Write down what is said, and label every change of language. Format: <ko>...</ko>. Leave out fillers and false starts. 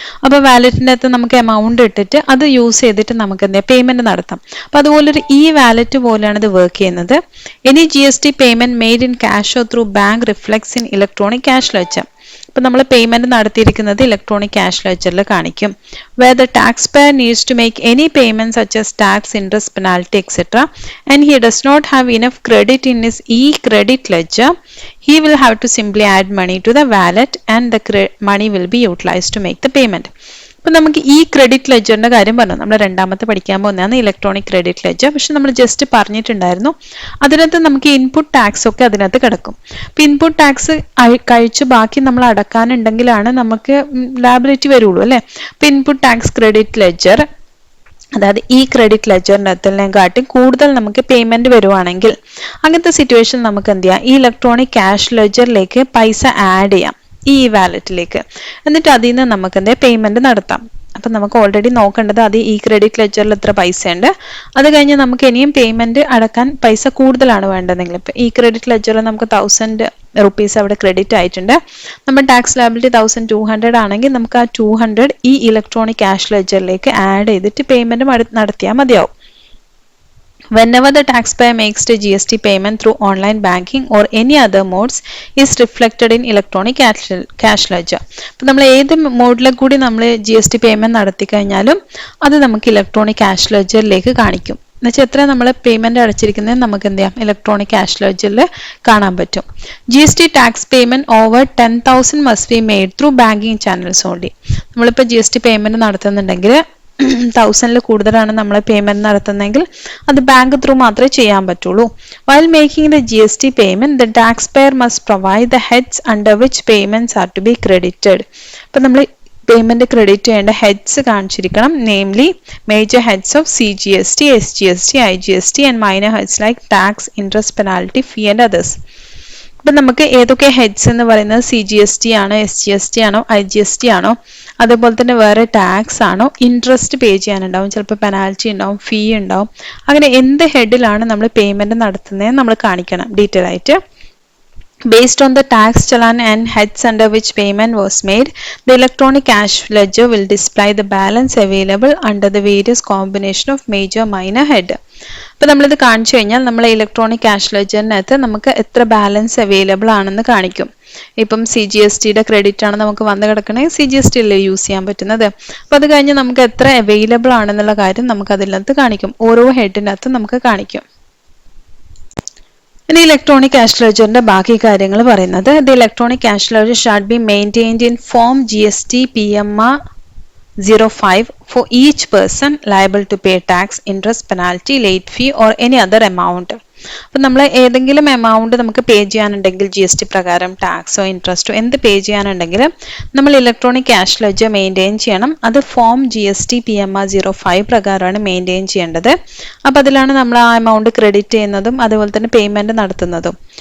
<ml>അപ്പോൾ വാലറ്റിൻ്റെ അകത്ത് നമുക്ക് എമൗണ്ട് ഇട്ടിട്ട് അത് യൂസ് ചെയ്തിട്ട് നമുക്ക് പേയ്മെന്റ് നടത്താം. അപ്പോൾ അതുപോലൊരു വാലറ്റ് പോലെയാണ് ഇത് വർക്ക് ചെയ്യുന്നത്.</ml> <en>Any GST payment made in cash or through bank reflects in electronic cash ledger.</en> <ml>അപ്പോൾ നമ്മൾ പേയ്മെന്റ് നടത്തിയിരിക്കുന്നത് ഇലക്ട്രോണിക് ക്യാഷ് ലെഡ്ജറിൽ കാണിക്കും.</ml> <en>where the taxpayer needs to make any payments such as tax, interest, penalty, etc. and he does not have enough credit in his credit ledger, he will have to simply add money to the wallet and the money will be utilized to make the payment.</en> <ml>അപ്പോൾ നമുക്ക് credit ലെഡ്ജറിന്റെ കാര്യം പറഞ്ഞു. നമ്മൾ രണ്ടാമത്തെ പഠിക്കാൻ പോകുന്നതാണ് electronic credit ledger. പക്ഷെ നമ്മൾ ജസ്റ്റ് പറഞ്ഞിട്ടുണ്ടായിരുന്നു അതിനകത്ത് നമുക്ക് ഇൻപുട്ട് ടാക്സ് ഒക്കെ അതിനകത്ത് കിടക്കും. അപ്പോൾ ഇൻപുട്ട് ടാക്സ് കഴിച്ച് ബാക്കി നമ്മൾ അടക്കാനുണ്ടെങ്കിലാണ് നമുക്ക് ലയബിലിറ്റി വരുള്ളൂ അല്ലേ. അപ്പോൾ ഇൻപുട്ട് ടാക്സ് ക്രെഡിറ്റ് ലെഡ്ജർ, അതായത് ക്രെഡിറ്റ് ലെഡ്ജറിനകത്തിനെക്കാട്ടും കൂടുതൽ നമുക്ക് പേയ്മെന്റ് വരുവാണെങ്കിൽ അങ്ങനത്തെ സിറ്റുവേഷൻ നമുക്ക് എന്ത് ചെയ്യാം, ഇലക്ട്രോണിക് ക്യാഷ് ലെഡ്ജറിലേക്ക് പൈസ ആഡ് ചെയ്യാം വാലറ്റിലേക്ക്. എന്നിട്ട് അതിൽ നിന്ന് നമുക്ക് പേയ്മെന്റ് നടത്താം. അപ്പം നമുക്ക് ഓൾറെഡി നോക്കേണ്ടത് അത് ക്രെഡിറ്റ് ലെഡ്ജറിൽ എത്ര പൈസ ഉണ്ട്, അത് കഴിഞ്ഞ് നമുക്ക് ഇനിയും പേയ്മെന്റ് അടക്കാൻ പൈസ കൂടുതലാണ് വേണ്ടതെങ്കിൽ ഇപ്പം ക്രെഡിറ്റ് ലെഡ്ജറിൽ നമുക്ക് 1000 rupees അവിടെ ക്രെഡിറ്റ് ആയിട്ടുണ്ട്. നമ്മൾ ടാക്സ് ലയബിലിറ്റി 1200 ആണെങ്കിൽ നമുക്ക് ആ 200 ഇലക്ട്രോണിക് ക്യാഷ് ലെഡ്ജറിലേക്ക് ആഡ് ചെയ്തിട്ട് പേയ്മെന്റ് നടത്തിയാൽ മതിയാവും.</ml> <en>Whenever the taxpayer makes the GST payment through online banking or any other modes is reflected in electronic cash ledger.</en> <ml>അപ്പോൾ നമ്മൾ ഏത് മോഡിലെ കൂടി നമ്മൾ GST പേയ്മെന്റ് നടത്തി കഴിഞ്ഞാലും അത് നമുക്ക് ഇലക്ട്രോണിക് ക്യാഷ് ലെഡ്ജറിലേക്ക് കാണിക്കും. എന്നുവെച്ചാൽ എത്ര നമ്മൾ പേയ്മെന്റ് അടച്ചിരിക്കുന്നത് നമുക്ക് എന്ത് ചെയ്യാം, ഇലക്ട്രോണിക് ക്യാഷ് ലെഡ്ജറിൽ കാണാൻ പറ്റും.</ml> <en>GST tax payment over 10,000 must be made through banking channels only.</en> <ml>നമ്മളിപ്പോൾ GST പേയ്മെന്റ് നടത്തുന്നുണ്ടെങ്കിൽ 1000 കൂടുതലാണ് നമ്മൾ പേയ്മെന്റ് നടത്തുന്നതെങ്കിൽ അത് ബാങ്ക് ത്രൂ മാത്രമേ ചെയ്യാൻ പറ്റുള്ളൂ.</ml> <en>While making the GST payment, the taxpayer must provide the heads under which payments are to be credited.</en> <ml>അപ്പോൾ നമ്മൾ payment credit ചെയ്യേണ്ട heads കാണിച്ചിരിക്കണം.</ml> <en>Namely major heads of CGST, SGST, IGST and minor heads like tax, interest, penalty, fee and others.</en> <ml>അപ്പം നമുക്ക് ഏതൊക്കെ heads എന്ന് പറയുന്നത് CGST ആണോ, SGST ആണോ, IGST ആണോ, അതുപോലെ തന്നെ വേറെ ടാക്സ് ആണോ, ഇൻട്രസ്റ്റ് പേ ചെയ്യാനുണ്ടാവും, ചിലപ്പോൾ പെനാൽറ്റി ഉണ്ടാവും, ഫീ ഉണ്ടാവും. അങ്ങനെ എന്ത് ഹെഡിലാണ് നമ്മൾ പേയ്മെന്റ് നടത്തുന്നതെന്ന് നമ്മൾ കാണിക്കണം ഡീറ്റെയിൽ ആയിട്ട്.</ml> <en>Based on the tax challan and heads under which payment was made, the electronic cash ledger will display the balance available under the various combination of major minor head.</en> <ml>അപ്പോൾ നമ്മളിത് കാണിച്ചു കഴിഞ്ഞാൽ നമ്മളെ electronic cash ലെഡ്ജറിനകത്ത് നമുക്ക് എത്ര balance available ആണെന്ന് കാണിക്കും. ഇപ്പം CGSTയുടെ ക്രെഡിറ്റ് ആണ് നമുക്ക് വന്ന് കിടക്കണമെങ്കിൽ CGST അല്ലേ യൂസ് ചെയ്യാൻ പറ്റുന്നത്. അപ്പോൾ അത് കഴിഞ്ഞ് നമുക്ക് എത്ര അവൈലബിൾ ആണെന്നുള്ള കാര്യം നമുക്ക് അതിനകത്ത് കാണിക്കും. ഓരോ ഹെഡിനകത്ത് നമുക്ക് കാണിക്കും. ഇനി ഇലക്ട്രോണിക് ക്യാഷ് ലെഡ്ജറിന്റെ ബാക്കി കാര്യങ്ങൾ പറയുന്നത്,</ml> <en>The electronic cash ledger shall be maintained in form GST PMR 05 for each person liable to pay tax, interest, penalty, late fee or any other amount.</en> <ml>അപ്പം നമ്മൾ ഏതെങ്കിലും എമൗണ്ട് നമുക്ക് പേ ചെയ്യാനുണ്ടെങ്കിൽ GST പ്രകാരം ടാക്സോ ഇൻട്രസ്റ്റോ എന്ത് പേ ചെയ്യാനുണ്ടെങ്കിൽ നമ്മൾ ഇലക്ട്രോണിക് ക്യാഷ് ലെഡ്ജർ മെയിൻറ്റെയിൻ ചെയ്യണം. അത് form GST PMR 05 പ്രകാരമാണ് മെയിൻറ്റെയിൻ ചെയ്യേണ്ടത്. അപ്പം അതിലാണ് നമ്മൾ ആ എമൗണ്ട് ക്രെഡിറ്റ് ചെയ്യുന്നതും അതുപോലെ തന്നെ പേയ്മെൻറ്റ് നടത്തുന്നതും.</ml>